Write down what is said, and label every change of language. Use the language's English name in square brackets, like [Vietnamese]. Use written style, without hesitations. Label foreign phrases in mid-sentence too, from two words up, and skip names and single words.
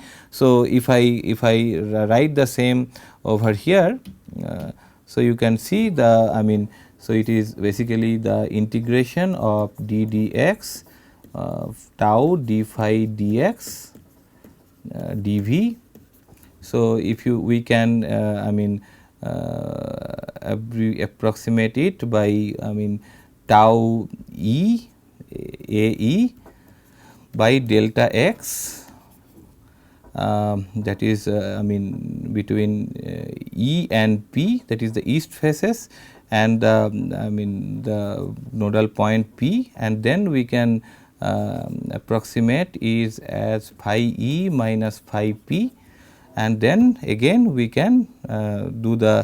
[English] So, if I write the same over here, so you can see the I mean so it is basically the integration of d dx tau d phi dx dv. So, if we can I mean approximate it by I mean tau e a e by delta x, that is I mean between E and P, that is the east phases, and I mean the nodal point P, and then we can approximate is as phi E minus phi P, and then again we can do the.